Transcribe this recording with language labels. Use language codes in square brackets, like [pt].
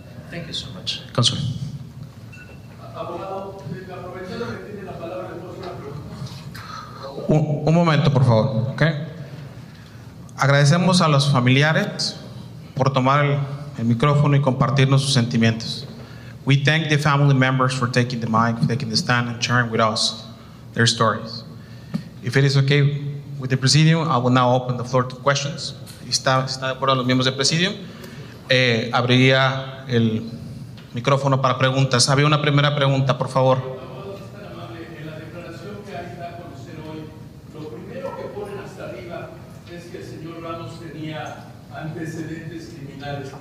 [en] Thank you so much. Consul. [es] Abogado, aprovechando que tiene la palabra, le puedo hacer una pregunta. Un momento, por favor, ¿ok? Agradecemos a los familiares por tomar el micrófono y compartirnos sus sentimientos. [en] We thank the family members for taking the mic, taking the stand and sharing with us their stories. If it is okay with the Presidium, I will now open the floor to questions. [es] ¿Está de acuerdo los miembros del Presidium? Abriría el micrófono para preguntas. Había una primera pregunta, por favor. En la declaración que hay da a conocer hoy, lo primero que ponen hasta arriba es que el señor Ramos tenía antecedentes criminales.